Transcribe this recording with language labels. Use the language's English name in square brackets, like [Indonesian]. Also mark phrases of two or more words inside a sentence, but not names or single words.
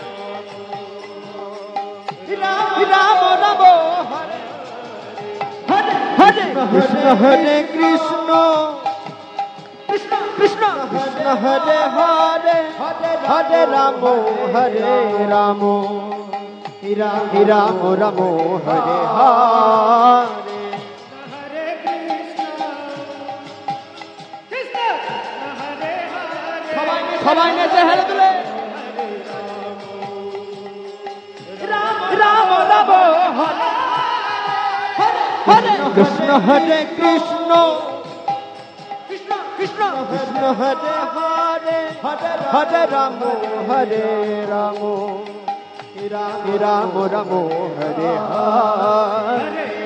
[Sanskrit] राम राम हरे हरे कृष्ण हरे कृष्ण कृष्ण कृष्ण हरे हरे हरे राम हरे राम राम राम हरे हरे हरे कृष्ण कृष्ण हरे हरे [Bangla] সবাই নেচে হেলে দুলে [Sanskrit] राम राम हरे हरे कृष्ण हरे कृष्ण कृष्ण कृष्ण हरे हरे हरे राम हरे राम राम राम हरे हरे